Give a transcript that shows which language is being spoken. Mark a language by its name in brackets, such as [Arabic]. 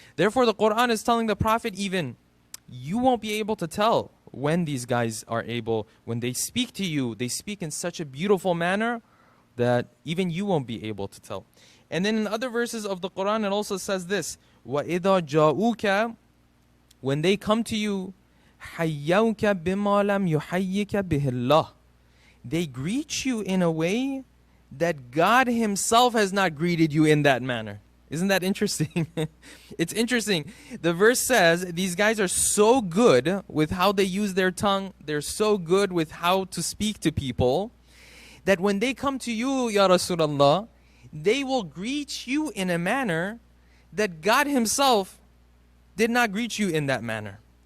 [English] Therefore the Quran is telling the Prophet even, you won't be able to tell when these guys are able, when they speak to you, they speak in such a beautiful manner that even you won't be able to tell. And then in other verses of the Quran it also says this, [Arabic] وَإِذَا جَاءُوكَ. [English] When they come to you, [Arabic] حَيَّوْكَ بِمَا لَمْ يُحَيِّكَ بِهِ اللَّهِ. [English] They greet you in a way that God himself has not greeted you in that manner. Isn't that interesting? It's interesting. The verse says these guys are so good with how they use their tongue. They're so good with how to speak to people that when they come to you, Ya Rasulullah, they will greet you in a manner that God himself did not greet you in that manner.